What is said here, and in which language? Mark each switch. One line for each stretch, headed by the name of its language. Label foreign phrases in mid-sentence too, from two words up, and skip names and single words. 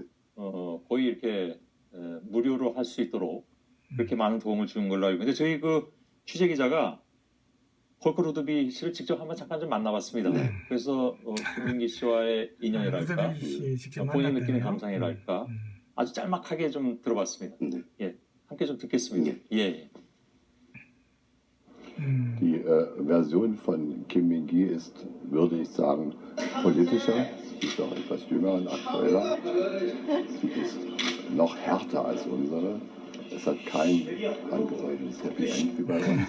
Korean: 거의 이렇게 무료로 할 수 있도록 그렇게 많은 도움을 주는 걸로 알고 있는데 저희 그 취재 기자가 폴커 루드비히 씨를 직접 한번 잠깐 좀 만나봤습니다. 네. 그래서 김민기 씨와의 인연이랄까, 루드비히 씨 직접 본인이 느끼는 만났다네요. 감상이랄까 아주 짤막하게 좀 들어봤습니다. 네. 예, 함께 좀 듣겠습니다. 예.
German: Die Version von Kim Min-gi ist, würde ich sagen, politischer. Sie ist auch etwas jünger und aktueller. Sie ist noch härter als unsere. Es hat kein angedeutetes Happy End wie bei uns.